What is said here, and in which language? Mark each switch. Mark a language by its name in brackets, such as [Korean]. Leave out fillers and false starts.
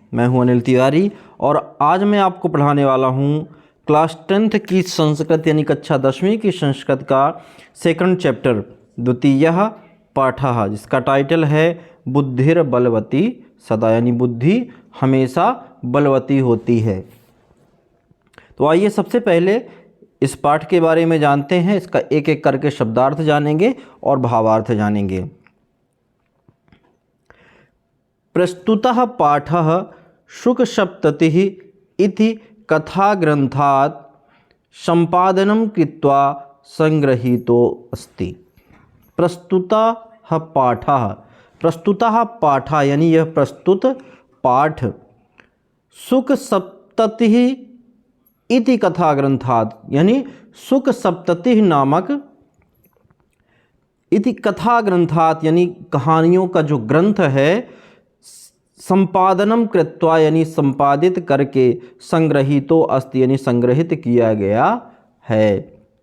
[Hindi] मैं हूं अनिल तिवारी और आज मैं आपको पढ़ाने वाला हूं क्लास 10th की संस्कृत यानी कक्षा 10वीं की संस्कृत का सेकंड चैप्टर [Sanskrit] द्वितीयः पाठः, [Hindi] जिसका टाइटल है [Sanskrit] बुद्धिर बलवती सदा, [Hindi] यानी बुद्धि हमेशा बलवती होती है। तो आइए सबसे पहले इस पाठ के बारे में जानते हैं। इसका एक एक करके शब्दार्थ जानेंगे और भावार्थ जानेंगे। [Sanskrit] प्रस्तुतः पाठः शुकसप्ततिः इति कथाग्रन्थात् सम्पादनं कृत्वा संगृहीतो अस्ति। प्रस्तुतः पाठः [Hindi] यानी यह प्रस्तुत पाठ [Sanskrit] शुकसप्ततिः इति कथा ग्रंथात् [Hindi] यानी शुक सप्तति नामक [Sanskrit] इति कथा ग्रंथात् [Hindi] यानी कहानियों का जो ग्रंथ है, [Sanskrit] संपादनम कृत्वा [Hindi] यानी संपादित करके, [Sanskrit] संग्रहीतो अस्ति [Hindi] यानी संग्रहित किया गया है।